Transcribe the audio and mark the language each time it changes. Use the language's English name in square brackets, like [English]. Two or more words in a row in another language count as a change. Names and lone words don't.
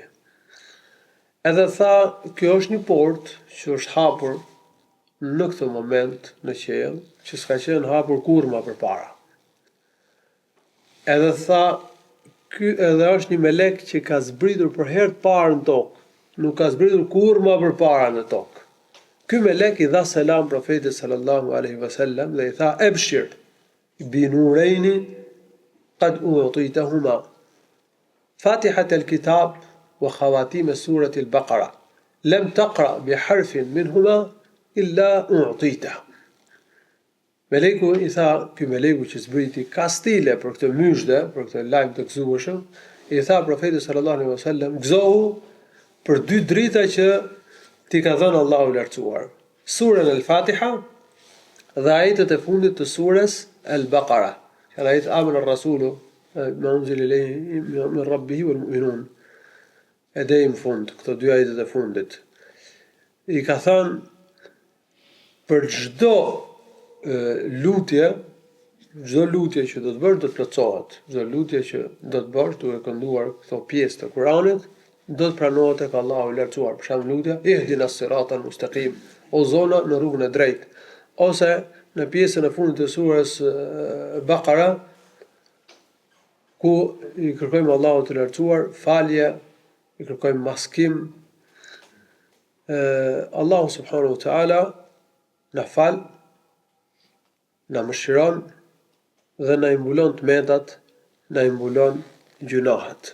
[Albanian] Edhe tha, kjo është një portë që është hapur në këtë moment në qiell, që s'ka qenë hapur kurrë më përpara. Edhe tha, ky edhe është një melek që ka zbritur për herë të parë në tokë, nuk ka zbritur kurrë më përpara në tokë. Ky melek i dha selam profetit [Arabic] صلى الله عليه وسلم [Albanian] dhe i tha: [Arabic] "أبشر بنورين قد أوتيتهما فاتحة الكتاب وخواتيم سورة البقرة لم تقرأ بحرف منهما إلا أوتيته." [Albanian] Meleku i tha, ky meleku që zbriti ka stile për këtë myshde, për këtë lajm të gëzueshëm, i tha profetit [Arabic] صلى الله عليه وسلم: [Albanian] "Gëzohu për dy drita që ti ka dhënë Allahu i lartësuar, surën al-Fatiha dhe ajetet e fundit të surës al-Baqara, që ajet [Arabic] آمن الرسول ما أنزل إليه من ربه والمؤمنون." [Albanian] E deri në fund, këto dy ajetet e fundit. I ka thënë për çdo lutje që do të bësh do të plotësohet. Çdo lutje që do të bësh duke kënduar këto pjesë të Kuranit do të pranohet tek Allahu i lartësuar. Për shembull lutja [Arabic] اهدنا الصراط المستقيم, [Albanian] o zona në rrugën e drejtë, ose në pjesën e fundit të surës Baqara ku i kërkojmë Allahut të lartësuar falje, i kërkojmë maskim. Allahu [Arabic] سبحانه وتعالى [Albanian] na fal, na mëshiron dhe na imbulon të metat, na imbulon gjunahet.